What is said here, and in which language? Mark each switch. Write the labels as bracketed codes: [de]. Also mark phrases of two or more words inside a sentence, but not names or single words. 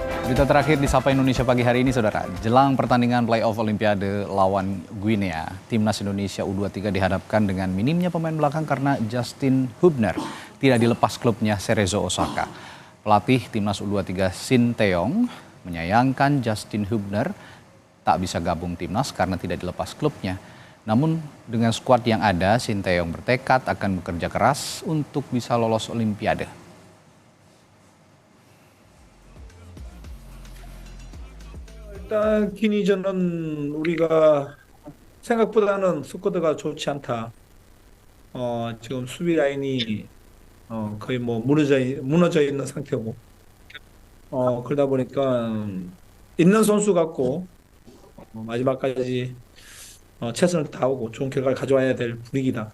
[id] Berita terakhir di Sapa Indonesia pagi hari ini, Saudara. Jelang pertandingan playoff Olimpiade lawan Guinea, Timnas Indonesia U23 dihadapkan dengan minimnya pemain belakang karena Justin Hubner tidak dilepas klubnya Cerezo Osaka. Pelatih Timnas U23 Shin Tae-yong menyayangkan Justin Hubner tak bisa gabung Timnas karena tidak dilepas klubnya. Namun dengan skuad yang ada, Shin Tae-yong bertekad akan bekerja keras untuk bisa lolos Olimpiade. [ko] 일단 기니저는 우리가 생각보다는 스쿼드가 좋지 않다. 지금 수비 라인이 거의 뭐 무너져 있는 상태고, 그러다 보니까 있는 선수 같고 마지막까지 최선을 다하고 좋은 결과를 가져와야 될 분위기다.